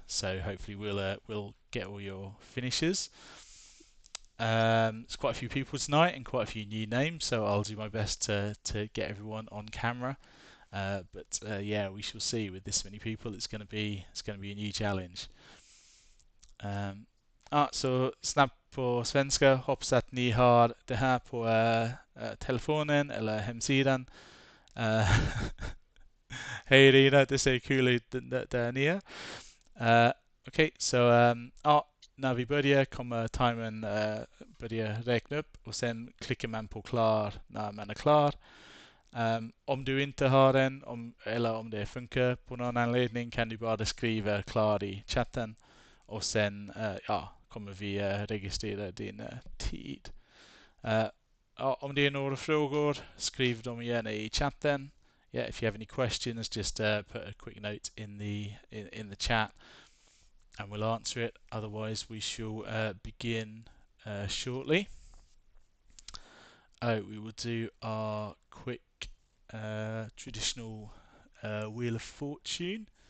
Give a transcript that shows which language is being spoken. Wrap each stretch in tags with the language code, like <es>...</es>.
<en>So hopefully we'll get all your finishes. There's quite a few people tonight and quite a few new names, so I'll do my best to get everyone on camera. But yeah, we shall see. With this many people, it's going to be a new challenge.</en> <sv>Så snabbt på svenska. Hoppas att ni har det här på telefonen eller hemsidan. Hej Rina, det ser kul ut där nere. Okej, så när vi börjar kommer timern börja räkna upp, och sen klickar man på klar när man är klar. Om du inte har den, eller om det funkar på någon anledning, kan du bara skriva klar i chatten, och sen kommer vi registrera din tid. Om det är några frågor, skriv dem gärna i chatten.</sv> <en>Yeah, if you have any questions, just put a quick note in the chat, and we'll answer it. Otherwise, we shall begin shortly. We will do our quick traditional Wheel of Fortune.</en>